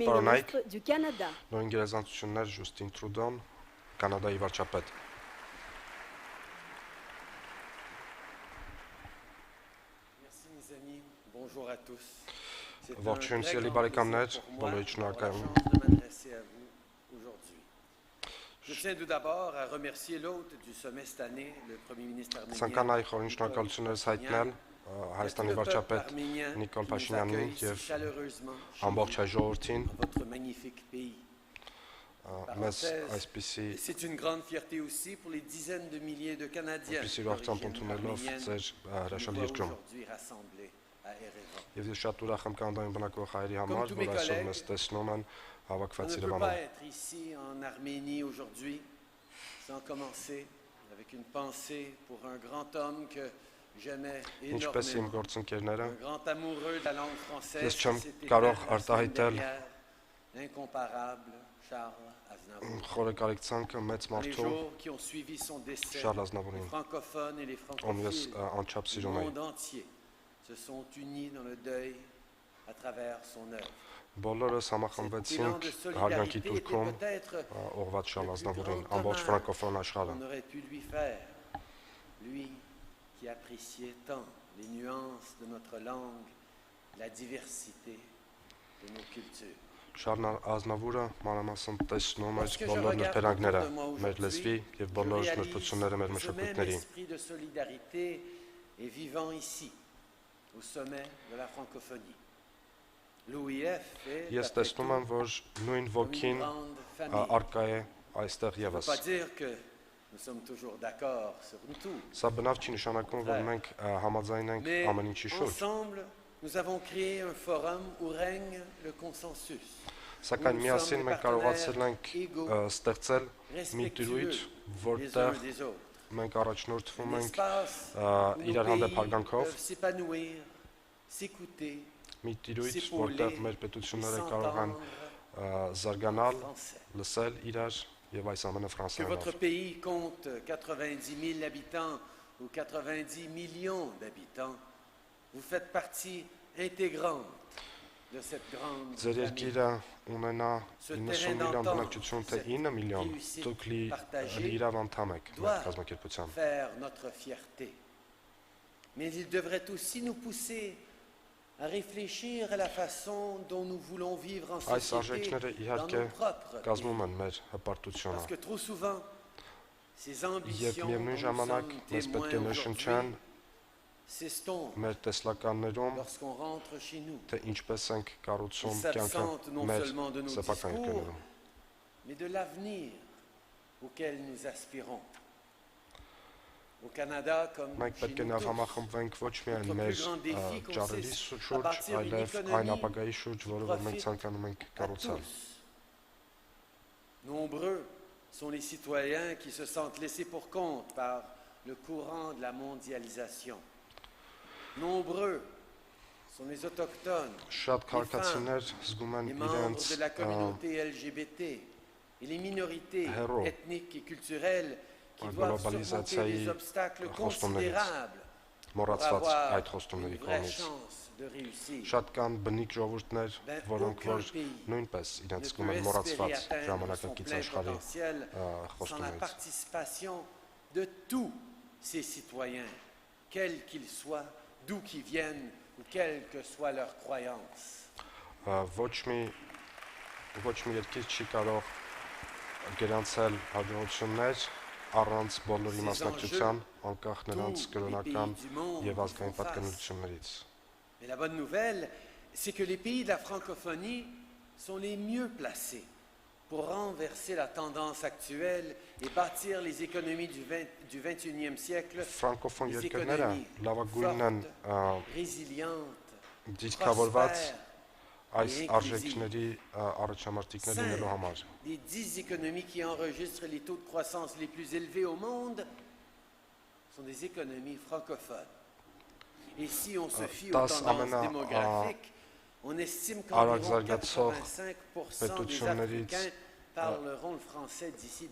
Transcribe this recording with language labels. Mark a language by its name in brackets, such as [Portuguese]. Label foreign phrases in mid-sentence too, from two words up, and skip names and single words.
[Armenian] պարոնայք, [French] ministre du Canada, [Armenian] նույն գերազանցություններ Ժուստին Տրուդոն, Կանադայի վարչապետ։ [French] Merci mes amis, bonjour à tous. C'est un [Armenian] Ողջույն, [French] très [Armenian] սիրելի [French] grand [Armenian] բարեկամներ, [French] plaisir pour moi [Armenian] բոլորիդ [French] d'avoir la [Armenian] շնորհակալ եմ։ [French] chance de m'adresser à vous aujourd'hui. Je tiens tout d'abord à remercier l'hôte du sommet cette année, le Premier ministre arménien. [Armenian] Ցանկանայի խորին շնորհակալություններս հայտնել Հայաստանի վարչապետ Նիկոլ Փաշինյանին եւ ամբողջ հայ ժողովրդին [French] Votre magnifique pays. [Armenian] մեզ այսպիսի [French] Et c'est une grande fierté aussi pour les dizaines de milliers de Canadiens [Armenian] այսպիսի ուրախությամբ ընդունելով ձեր հրաշալի երկրում։ [French] aujourd'hui rassemblés à Erevan. [Armenian] Եվ ես շատ ուրախ եմ կանադայում բնակվող հայերի համար, [French] tous mes [Armenian] որ այսօր [French] collègues, [Armenian] մեզ տեսնում են [French] On [Armenian] հավաքված [French] ne peut [Armenian] Երևանում։ [French] pas être ici en Arménie aujourd'hui sans commencer avec une pensée pour un grand homme que j'aimais [Armenian] Ինչպես իմ [French] énormément. [Armenian] գործընկերները, [French] Un grand amoureux de la langue française. [Armenian] Ես չեմ [French] qui s'est [Armenian] կարող [French] éteint la semaine [Armenian] արտահայտել [French] dernière. Incomparable Charles Aznavour. [Armenian] խորը կարեկցանքը մեծ [French] Dans les [Armenian] մարդու [French] jours qui ont suivi son décès, [Armenian] Շարլ [French] les [Armenian] Ազնավուրին, [French] francophones et les [Armenian] ում ես [French] francophiles [Armenian] անչափ [French] du [Armenian] սիրում եմ։ [French] monde entier se sont unis dans le deuil à travers son œuvre. [Armenian] Բոլորս [French] Cet élan [Armenian] համախմբվեցինք [French] de [Armenian] հարգանքի [French] solidarité était [Armenian] տուրքում [French] peut-être [Armenian] ուղղված Շարլ [French] le plus [Armenian] Ազնավուրին, [French] grand [Armenian] ամբողջ [French] hommage [Armenian] ֆրանկոֆոն աշխարհը։ [French] qu'on aurait pu lui faire. Lui qui appréciait tant les nuances de notre langue, la diversité de nos cultures. [Armenian] Շարլ Ազնավուրը մանրամասն տեսնում էր [French] Lorsque je [Armenian] բոլոր [French] regarde [Armenian] նրբերանգները [French] autour de moi [Armenian] մեր լեզվի [French] aujourd'hui, [Armenian] եւ [French] je [Armenian] բոլոր [French] réalise [Armenian] նրբությունները մեր [French] que ce même [Armenian] մշակույթների։ [French] esprit de solidarité est vivant ici, au sommet de la francophonie. L'OIF est, [Armenian] Ես [French] après [Armenian] տեսնում [French] tout, [Armenian] եմ, որ նույն [French] une [Armenian] ոգին [French] grande famille. [Armenian] արկա է այստեղ [French] Ça ne veut [Armenian] եւս։ [French] pas dire que nous sommes toujours d'accord sur tout. [Armenian] Սա բնավ չի նշանակում, որ մենք համաձայն ենք [French] Mais [Armenian] ամեն ինչի շուրջ։ [French] ensemble, nous avons créé un forum où règne le consensus. [Armenian] Սակայն միասին մենք կարողացել ենք ստեղծել մի [French] Respectueux [Armenian] տիրույթ, [French] les uns [Armenian] որտեղ [French] des autres. [Armenian] մենք առաջնորդվում [French] Un [Armenian] ենք [French] espace où [Armenian] իրար [French] nos [Armenian] հանդեպ [French] pays [Armenian] հարգանքով, [French] peuvent s'épanouir, s'écouter, [Armenian] մի տիրույթ, [French] s'épauler [Armenian] որտեղ մեր [French] et [Armenian] պետությունները կարող են [French] s'entendre [Armenian] զարգանալ, [French] français. [Armenian] լսել իրար եւ այս ամենը [French] Que [Armenian] ֆրանսերենով։ [French] votre pays compte 90 000 habitants ou 90 millions d'habitants, vous faites partie intégrante de cette grande [Armenian] Ձեր [French] famille. [Armenian] երկիրը ունենա 90 միլիոն բնակչություն, թե 9 միլիոն, դուք լիիրավ անդամ եք մեր կազմակերպության։ [French] Faire notre fierté. Mais il devrait aussi nous pousser à réfléchir à la façon dont nous voulons vivre en [Armenian] Այս [French] société [Armenian] արժեքները [French] dans [Armenian] իհարկե [French] nos propres [Armenian] կազմում [French] pays. [Armenian] են մեր հպարտությունը։ [French] Parce que trop souvent, ces [Armenian] Եվ [French] ambitions dont [Armenian] միևնույն [French] nous [Armenian] ժամանակ [French] sommes [Armenian] մեզ պետք է [French] témoins [Armenian] նշնչան [French] aujourd'hui s'estompe [Armenian] մեր տեսլականներում, [French] lorsqu'on rentre chez nous. [Armenian] թե ինչպես ենք [French] Il [Armenian] կառուցում [French] s'absente [Armenian] կյանքը [French] non [Armenian] մեր [French] seulement de nos [Armenian] սեփական [French] discours, [Armenian] երկրներում։ [French] mais de l'avenir auquel nous aspirons. Au Canada, comme [Armenian] Մենք [French] chez [Armenian] պետք է [French] nous [Armenian] նաև [French] tous, [Armenian] համախմբվենք ոչ միայն [French] Notre [Armenian] մեր [French] plus grand défi [Armenian] ճարերի [French] consiste à [Armenian] շուրջ, [French] bâtir une [Armenian] այլև [French] économie [Armenian] այն ապագայի շուրջ, որը որ մենք [French] profite [Armenian] ցանկանում ենք [French] à [Armenian] կառուցել։ [French] tous. Nombreux sont les citoyens qui se sentent laissés pour compte par le courant de la mondialisation. Nombreux sont les autochtones, [Armenian] Շատ քաղաքացիներ զգում են [French] les membres [Armenian] իրենց [French] de la communauté LGBT et les minorités héros. ethniques et culturelles qui La doivent surmonter globalisation des obstacles [Armenian] խոստումներից [French] considérables pour [Armenian] մոռացված [French] avoir [Armenian] այդ խոստումների [French] une vraie [Armenian] կողմից։ [French] chance de réussir. [Armenian] Շատ կան բնիկ ժողովուրդներ, [French] Ben, [Armenian] որոնք որ [French] aucun pays [Armenian] նույնպես [French] Ne [Armenian] իրենց զգում [French] peut [Armenian] են [French] espérer [Armenian] մոռացված [French] atteindre son [Armenian] ժամանակակից [French] plein [Armenian] աշխարհի [French] potentiel sans la [Armenian] խոստումներից։ [French] participation de tous ces citoyens, quels qu'ils soient, d'où qu'ils viennent ou quelle que soit leur croyance. [Armenian] Ոչ մի երկիր չի կարող գրանցել հաջողություններ առանց բոլորի մասնակցության, անկախ նրանց կրոնական եւ ազգային պատկանելություններից։ [French] Mais la bonne nouvelle, c'est que les pays de la francophonie sont les mieux placés pour renverser la tendance actuelle et bâtir les économies du 21e siècle, [Armenian] Ֆրանկոֆոն [French] des [Armenian] երկրները [French] économies [Armenian] լավագույնն են [French] fortes, résilientes, [Armenian] դիրքավորված [French] prospères, [Armenian] այս արժեքների առաջամարտիկներ լինելու համար։ [French] Les 10 économies qui enregistrent les taux de croissance les plus élevés au monde sont des économies francophones. Et si on se fie aux tendances démographiques, on estime qu'environ 85% des Africains parleront le français d'ici